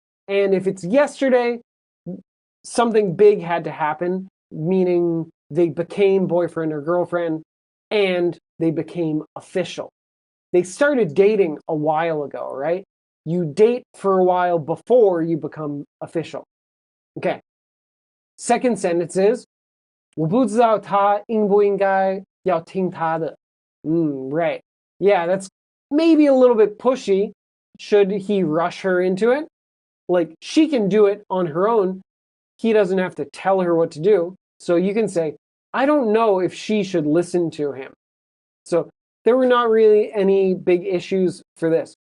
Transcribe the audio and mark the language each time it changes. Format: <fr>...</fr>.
<en>And if it's yesterday, something big had to happen, meaning they became boyfriend or girlfriend and they became official. They started dating a while ago, right? You date for a while before you become official. Okay. Second sentence is,</en> <zh>我不知道他应不应该要听他的.</zh> <en>Right. Yeah, that's maybe a little bit pushy. Should he rush her into it? Like, she can do it on her own. He doesn't have to tell her what to do. So you can say, I don't know if she should listen to him. So there were not really any big issues for this.</en>